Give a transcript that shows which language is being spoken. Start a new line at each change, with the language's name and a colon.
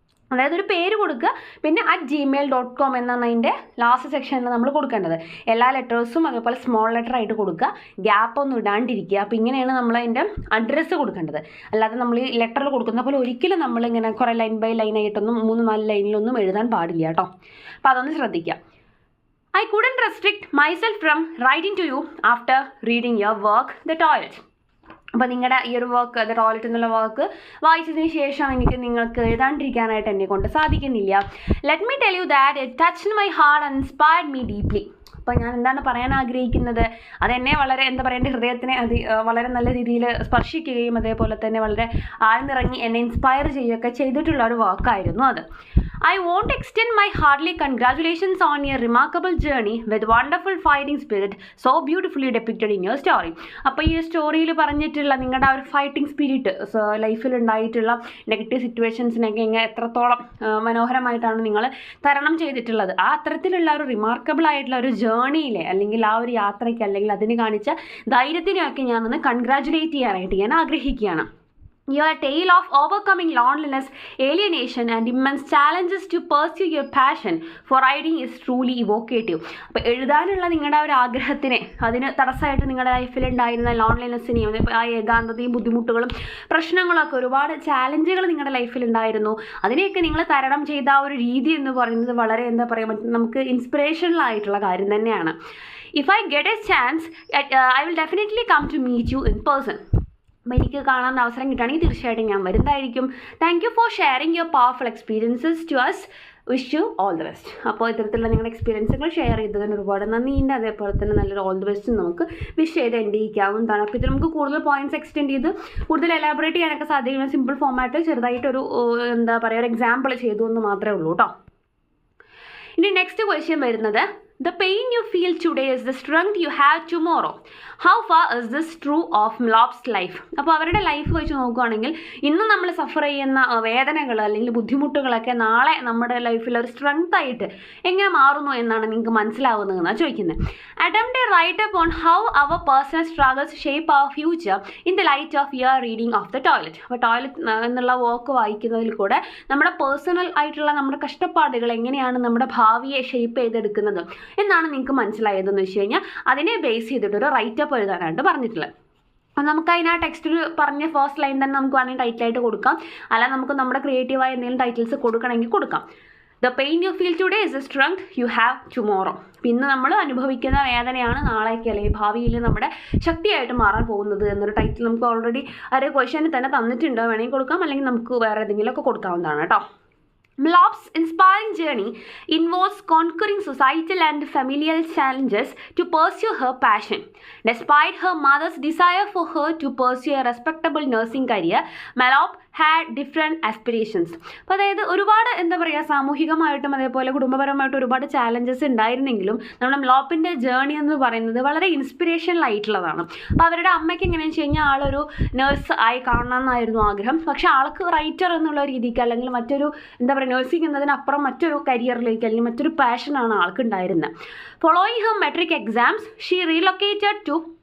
Malayalam: അതായത് ഒരു പേര് കൊടുക്കുക, പിന്നെ @gmail.com എന്നാണ് അതിൻ്റെ ലാസ്റ്റ് സെക്ഷനിൽ നമ്മൾ കൊടുക്കേണ്ടത്. എല്ലാ ലെറ്റേഴ്സും അതേപോലെ സ്മോൾ ലെറ്റർ ആയിട്ട് കൊടുക്കുക, ഗ്യാപ്പ് ഒന്നും ഇടാണ്ടിരിക്കുക. അപ്പോൾ ഇങ്ങനെയാണ് നമ്മൾ അതിൻ്റെ അഡ്രസ്സ് കൊടുക്കേണ്ടത്. അല്ലാതെ നമ്മൾ ഈ ലെറ്ററിൽ കൊടുക്കുന്ന പോലെ ഒരിക്കലും നമ്മളിങ്ങനെ കുറേ ലൈൻ ബൈ ലൈൻ ആയിട്ടൊന്നും 3-4 ലൈനിലൊന്നും എഴുതാൻ പാടില്ല കേട്ടോ. അപ്പോൾ അതൊന്ന് ശ്രദ്ധിക്കുക.
English: I couldn't restrict myself from writing to you after reading your work, The Toilet.
Malayalam: അപ്പോൾ നിങ്ങളുടെ ഈ ഒരു വർക്ക് ദ ടോയ്ലറ്റ് എന്നുള്ള വർക്ക് വായിച്ചതിന് ശേഷം നിങ്ങൾക്ക് എഴുതാണ്ടിരിക്കാനായിട്ട് എന്നെ കൊണ്ട് സാധിക്കുന്നില്ല.
English: Let me tell you that it touched my heart and inspired me deeply.
Malayalam: അപ്പോൾ ഞാൻ എന്താണ് പറയാൻ ആഗ്രഹിക്കുന്നത്, അതെന്നെ വളരെ എൻ്റെ ഹൃദയത്തിനെ വളരെ നല്ല രീതിയിൽ സ്പർശിക്കുകയും അതേപോലെ തന്നെ വളരെ ആഴ്ന്നിറങ്ങി എന്നെ ഇൻസ്പയർ ചെയ്യുകയൊക്കെ ചെയ്തിട്ടുള്ള ഒരു വർക്കായിരുന്നു അത്.
English: I won't extend my hearty congratulations on your remarkable journey with wonderful fighting spirit so beautifully depicted in your story.
Malayalam: അപ്പോൾ ഈ സ്റ്റോറിയിൽ പറഞ്ഞിട്ടുള്ള നിങ്ങളുടെ ആ ഒരു ഫൈറ്റിംഗ് സ്പിരിറ്റ് ലൈഫിൽ ഉണ്ടായിട്ടുള്ള നെഗറ്റീവ് സിറ്റുവേഷൻസിനൊക്കെ ഇങ്ങനെ എത്രത്തോളം മനോഹരമായിട്ടാണ് നിങ്ങൾ തരണം ചെയ്തിട്ടുള്ളത്. ആ അത്തരത്തിലുള്ള ഒരു റിമാർക്കബിൾ ആയിട്ടുള്ള ഒരു ജേർണിയിലെ അല്ലെങ്കിൽ ആ ഒരു യാത്രയ്ക്ക് അല്ലെങ്കിൽ അതിന് കാണിച്ച ധൈര്യത്തിനെയൊക്കെ ഞാനൊന്ന് കൺഗ്രാജുലേറ്റ് ചെയ്യാനായിട്ട് ഞാൻ ആഗ്രഹിക്കുകയാണ്.
English: Your tale of overcoming loneliness, alienation and immense challenges to pursue your passion for writing is truly evocative.
Malayalam: അപ്പോൾ എഴുതാനുള്ള നിങ്ങളുടെ ആ ഒരു ആഗ്രഹത്തിനെ അതിന് തടസ്സമായിട്ട് നിങ്ങളുടെ ലൈഫിൽ ഉണ്ടായിരുന്ന ലോൺലിനെസ്സിനെയും ആ ഏകാന്തതയും ബുദ്ധിമുട്ടുകളും പ്രശ്നങ്ങളൊക്കെ ഒരുപാട് ചാലഞ്ചുകൾ നിങ്ങളുടെ ലൈഫിൽ ഉണ്ടായിരുന്നു. അതിനെയൊക്കെ നിങ്ങൾ തരണം ചെയ്ത ആ ഒരു രീതി എന്ന് പറയുന്നത് വളരെ എന്താ പറയുക നമുക്ക് ഇൻസ്പിറേഷണൽ ആയിട്ടുള്ള കാര്യം തന്നെയാണ്.
English: If I get a chance, I will definitely come to meet you in person.
Malayalam: അപ്പോൾ എനിക്ക് കാണാൻ അവസരം കിട്ടുകയാണെങ്കിൽ തീർച്ചയായിട്ടും ഞാൻ വരുന്നതായിരിക്കും.
English: Thank you for sharing your powerful experiences to us. Wish you all the best.
Malayalam: അപ്പോൾ ഇത്തരത്തിലുള്ള നിങ്ങളുടെ എക്സ്പീരിയൻസുകൾ ഷെയർ ചെയ്തതിന് ഒരുപാട് നന്ദിയുണ്ട്. അതേപോലെ തന്നെ നല്ലൊരു ഓൾ ദി ബെസ്റ്റ് നമുക്ക് വിഷ് ചെയ്ത് എൻഡ് ചെയ്യിക്കാവുന്നതാണ്. അപ്പോൾ ഇത് നമുക്ക് കൂടുതൽ പോയിന്റ്സ് എക്സ്റ്റെൻഡ് ചെയ്ത് കൂടുതൽ എലാബറേറ്റ് ചെയ്യാനൊക്കെ സാധിക്കുന്ന സിമ്പിൾ ഫോമാറ്റ് ചെറുതായിട്ടൊരു എന്താ പറയുക ഒരു എക്സാമ്പിൾ ചെയ്തു എന്ന് മാത്രമേ ഉള്ളൂ കേട്ടോ. ഇനി നെക്സ്റ്റ് ക്വസ്റ്റ്യൻ വരുന്നത്
English: The pain you feel today is the strength you have tomorrow. How far is this true of Mlop's life?
Malayalam: അപ്പോൾ അവരുടെ ലൈഫ് വെച്ച് നോക്കുകയാണെങ്കിൽ ഇന്ന് നമ്മൾ സഫർ ചെയ്യുന്ന വേദനകൾ അല്ലെങ്കിൽ ബുദ്ധിമുട്ടുകളൊക്കെ നാളെ നമ്മുടെ ലൈഫിൽ ഒരു സ്ട്രെങ്ത് ആയിട്ട് എങ്ങനെ മാറുന്നു എന്നാണ് നിങ്ങൾക്ക് മനസ്സിലാവുന്നതെന്നാണ് ചോദിക്കുന്നത്.
English: Attempt a write-up on how our personal struggles shape our future in the light of your reading of The Toilet.
Malayalam: അപ്പോൾ ടോയ്ലറ്റ് എന്നുള്ള വർക്ക് വായിക്കുന്നതിൽ കൂടെ നമ്മുടെ പേഴ്സണൽ ആയിട്ടുള്ള നമ്മുടെ കഷ്ടപ്പാടുകൾ എങ്ങനെയാണ് നമ്മുടെ ഭാവിയെ ഷേപ്പ് ചെയ്തെടുക്കുന്നത് എന്നാണ് നിങ്ങൾക്ക് മനസ്സിലായതെന്ന് വെച്ച് കഴിഞ്ഞാൽ അതിനെ ബേസ് ചെയ്തിട്ടൊരു റൈറ്റപ്പ് എഴുതാനായിട്ട് പറഞ്ഞിട്ടുള്ളത്. അപ്പം നമുക്ക് അതിനാ ടെക്സ്റ്റിൽ പറഞ്ഞ ഫസ്റ്റ് ലൈൻ തന്നെ നമുക്ക് വേണമെങ്കിൽ ടൈറ്റിലായിട്ട് കൊടുക്കാം, അല്ല നമുക്ക് നമ്മുടെ ക്രിയേറ്റീവായ എന്തെങ്കിലും ടൈറ്റിൽസ് കൊടുക്കണമെങ്കിൽ കൊടുക്കാം.
English: The pain you feel today is a strength you have tomorrow.
Malayalam: ഇന്ന് നമ്മൾ അനുഭവിക്കുന്ന വേദനയാണ് നാളേക്ക് അല്ലെങ്കിൽ ഭാവിയിൽ നമ്മുടെ ശക്തിയായിട്ട് മാറാൻ പോകുന്നത് എന്നൊരു ടൈറ്റിൽ നമുക്ക് ഓൾറെഡി ഒരു ക്വസ്റ്റ്യനിൽ തന്നെ തന്നിട്ടുണ്ട്. വേണമെങ്കിൽ കൊടുക്കാം, അല്ലെങ്കിൽ നമുക്ക് വേറെ ഏതെങ്കിലുമൊക്കെ കൊടുക്കാവുന്നതാണ് കേട്ടോ.
English: Mlop's inspiring journey involves conquering societal and familial challenges to pursue her passion. Despite her mother's desire for her to pursue a respectable nursing career, Mlop had different aspirations.
Malayalam: അപ്പോൾ അതായത് ഒരുപാട് എന്താ പറയുക സാമൂഹികമായിട്ടും അതേപോലെ കുടുംബപരമായിട്ടും ഒരുപാട് ചാലഞ്ചസ് ഉണ്ടായിരുന്നെങ്കിലും നമ്മുടെ Mlopൻ്റെ ജേർണി എന്ന് പറയുന്നത് വളരെ ഇൻസ്പിറേഷണൽ ആയിട്ടുള്ളതാണ്. അപ്പോൾ അവരുടെ അമ്മയ്ക്ക് എങ്ങനെയാണെന്ന് വെച്ച് കഴിഞ്ഞാൽ ആളൊരു നേഴ്സ് ആയി കാണണമെന്നായിരുന്നു ആഗ്രഹം. പക്ഷേ ആൾക്ക് റൈറ്റർ എന്നുള്ള രീതിക്ക് അല്ലെങ്കിൽ മറ്റൊരു എന്താ പറയുക നഴ്സിംഗ് എന്നതിനപ്പുറം മറ്റൊരു കരിയറിലേക്ക് അല്ലെങ്കിൽ മറ്റൊരു പാഷനാണ് ആൾക്ക് ഉണ്ടായിരുന്നത്.
English: following her matric exams she relocated to